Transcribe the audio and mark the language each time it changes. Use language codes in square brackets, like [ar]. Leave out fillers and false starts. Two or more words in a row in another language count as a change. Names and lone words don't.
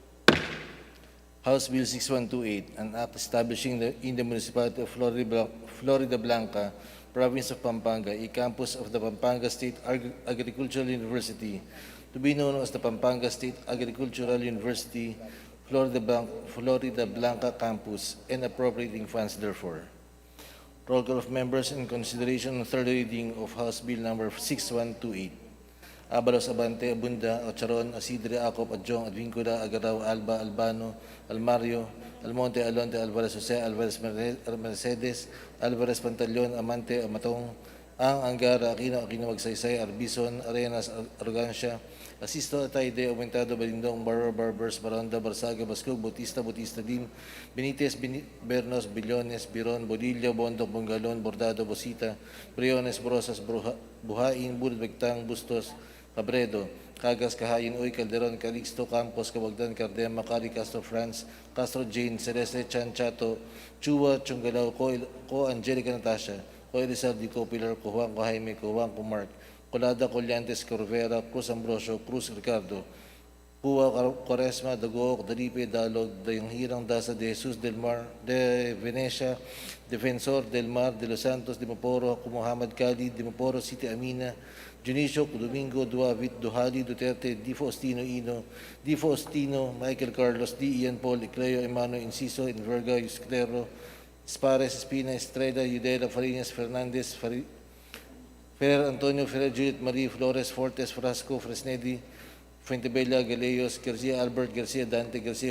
[en] House Bill 6128, an act establishing in the municipality of Florida Blanca, province of Pampanga, a campus of the Pampanga State Agricultural University, to be known as the Pampanga State Agricultural University, Florida Blanca Campus, and appropriating funds therefore. Roll call of members in consideration of third reading of House Bill Number 6128. Abalos, Abante, Abunda, Ocharon, Asidre, Acop, Adjong, Advincula, Agaraw, Alba, Albano, Almario, Almonte, Alonte, Alvarez Jose, Alvarez Mercedes, Alvarez Pantaleon, Amante, Amatong, Ang, Angara, Aquino, Magsaysay, Arbison, Arenas, Argancia, Asisto, Atayde, Aumentado, Balindong, Barbers, Baronda, Barsaga, Bascog, Bautista, Dim, Benitez, Bernos, Billones, Biron, Bodillo, Bondok, Bongalon, Bordado, Bosita, Briones, Brosas, Buhain, Burd, Begtang, Bustos, Cabredo, Cagas, Kahayin, Uy, Calderon, Calixto, Campos, Cabagdan, Cardema, Cari, Castro, France, Castro, Jane, Celeste, Chan, Chato, Chua, Chungalao, Ko, Angelica, Natasha, Ko, Elizalde, Ko, Pilar, Ko, Juan, Ko, Jaime, Ko, Juan, Ko, Mark, Colada, Collantes, Corvera, Cruz Ambrosio, Cruz Ricardo, Pua Quaresma, Dagook, Dalipe, Dalog, Dayanghirang Dasa de Jesus del Mar, de Venecia, Defensor del Mar, de Los Santos, de Maporo, Muhammad Khalid, de Maporo City Amina, Junicio, Domingo, Duavit, Duhali, Duterte, Di Faustino Ino, Di Faustino, Michael Carlos, Di Ian Paul, Icleo, Emmanuel Inciso, Inverga, Isclero, Spares, Espina, Estrella, Yudela, Farinas, Fernandez, Ferrer Antonio, Ferrer Judith Marie, Flores, Fortes, Frasco, Fresnedi, Fuentebella, Galeos, Garcia Albert, Garcia Dante, Garcia